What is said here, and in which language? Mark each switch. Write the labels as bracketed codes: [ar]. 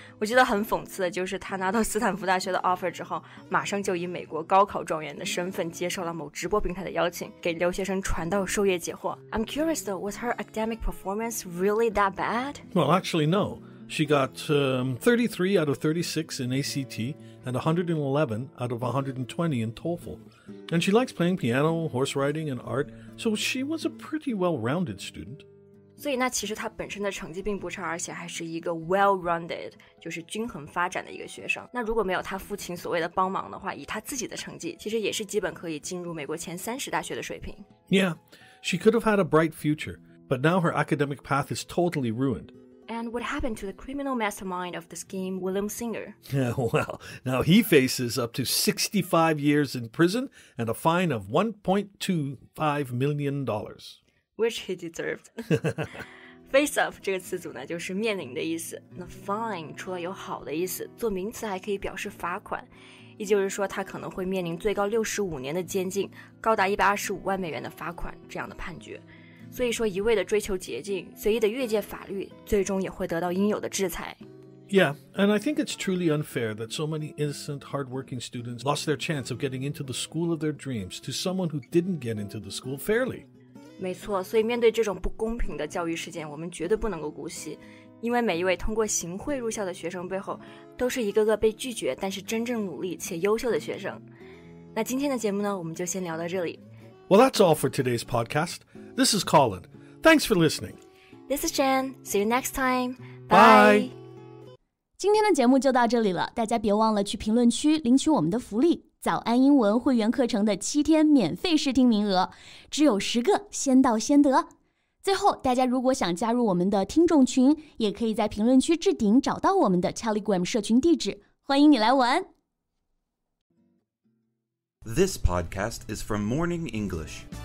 [zh] 我觉得很讽刺的就是他拿到斯坦福大学的 offer 之后，马上就以美国高考状元的身份接受了某直播平台的邀请，给留学生传道授业解惑。 [en] I'm curious though, was her academic performance really that bad? Well, actually no. She got 33 out of 36 in ACT and 111 out of 120 in TOEFL.And she likes playing piano, horse riding, and art, so she was a pretty well-rounded student. [zh] 所以那其实她本身的成绩并不差，而且还是一个 well-rounded， 就是均衡发展的一个学生。那如果没有她父亲所谓的帮忙的话，以她自己的成绩，其实也是基本可以进入美国前30大学的水平。 [en] Yeah, she could have had a bright future, but now her academic path is totally ruined.And what happened to the criminal mastermind of the scheme, William Singer? Well, now he faces up to 65 years in prison and a fine of $1.25 million. Which he deserved. [zh] Face up 这个词组呢，就是面临的意思。那 fine 除了有好的意思，做名词还可以表示罚款。也就是说，他可能会面临最高65年的监禁，高达125万美元的罚款这样的判决。所以说一味的追求捷径，随意的越界法律，最终也会得到应有的制裁。 [en] Yeah, and I think it's truly unfair that so many innocent, hardworking students lost their chance of getting into the school of their dreams to someone who didn't get into the school fairly. [zh] 没错，所以面对这种不公平的教育事件，我们绝对不能够姑息，因为每一位通过行贿入校的学生背后，都是一个个被拒绝但是真正努力且优秀的学生。那今天的节目呢，我们就先聊到这里。 [en] Well, that's all for today's podcast.This is Colin. Thanks for listening. This is Jen. See you next time. Bye. [zh] 今天的节目就到这里了，大家别忘了去评论区领取我们的福利——早安英文会员课程的7天免费试听名额，只有10个，先到先得。最后，大家如果想加入我们的听众群，也可以在评论区置顶找到我们的 Telegram 社群地址，欢迎你来玩。 [en] This podcast is from Morning English.